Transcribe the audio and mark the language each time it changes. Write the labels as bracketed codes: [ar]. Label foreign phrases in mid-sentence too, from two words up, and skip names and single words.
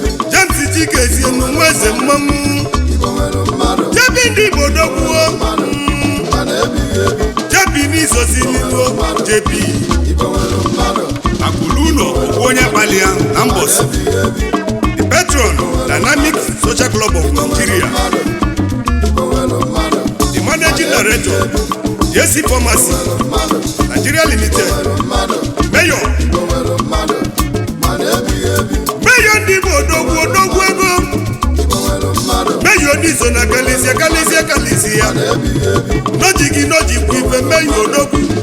[ig] James Chikezie nụ nwa eze mmanwụ. J P ndị Igbo dogbuo. J P n'izozi n'ilu, J P. Akụlụ ụlọ, ogwu onye kpali ya na mbosi. [en] The patron, Dynamic Social Club of Nigeria. The managing director, J C Pharmacy, Nigeria Limited. Mayor. [ig] Mayor ndị Igbo odogwu, odogwu ego. Mayor ndị so na kalịsịa, kalịsịa, kalịsịa. N'oji gị, n'oji kwu ife, mayor odogwu.